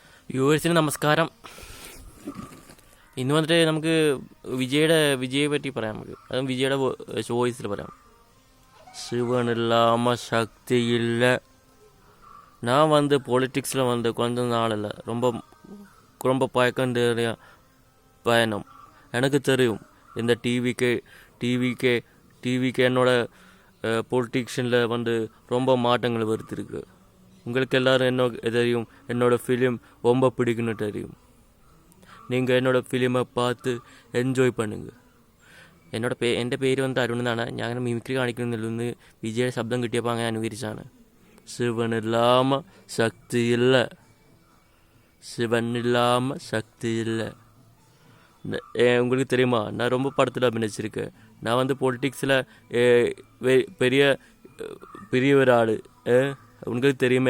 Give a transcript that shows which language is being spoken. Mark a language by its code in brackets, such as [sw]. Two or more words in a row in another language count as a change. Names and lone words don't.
[ml] വ്യൂവേഴ്സിന് നമസ്കാരം. ഇന്ന് വന്നിട്ട് നമുക്ക് വിജയെ പറ്റി പറയാം. അതും വിജയുടെ ചോയ്സിൽ പറയാം. [ta] சிவன் இல்லாமல் சக்தி இல்லை. நான் பொலிட்டிக்ஸில் கொஞ்ச நாள் இல்லை, ரொம்ப ரொம்ப பயக்கண்டிய பயணம். எனக்கு தெரியும் இந்த டிவிக்கு என்னோட பொலிட்டிக்ஷனில் ரொம்ப மாற்றங்கள் வருத்திருக்கு. உங்களுக்கு எல்லோரும் என்ன தெரியும், என்னோடய ஃபிலிம் ரொம்ப பிடிக்குன்னு தெரியும். நீங்கள் என்னோடய ஃபிலிமை பார்த்து എൻജോയ് பண்ணுங்கள். [ml] എൻ്റെ പേര് അരുൺ എന്നാണ്. ഞാൻ അങ്ങനെ മിമിക്രി കാണിക്കുന്നില്ലെന്ന് വിജയുടെ ശബ്ദം കിട്ടിയപ്പോൾ അങ്ങനെ അനുകരിച്ചാണ്. [ta] சிவன் இல்லாமல் சக்தி இல்லை, சிவன் இல்லாமல் சக்தி இல்லை. உங்களுக்கு தெரியுமா, நான் ரொம்ப படத்தில் அபிநயிச்சிருக்கேன். நான் பொலிட்டிக்ஸில் பெரிய ஒரு ஆள், உங்களுக்கு தெரியுமே.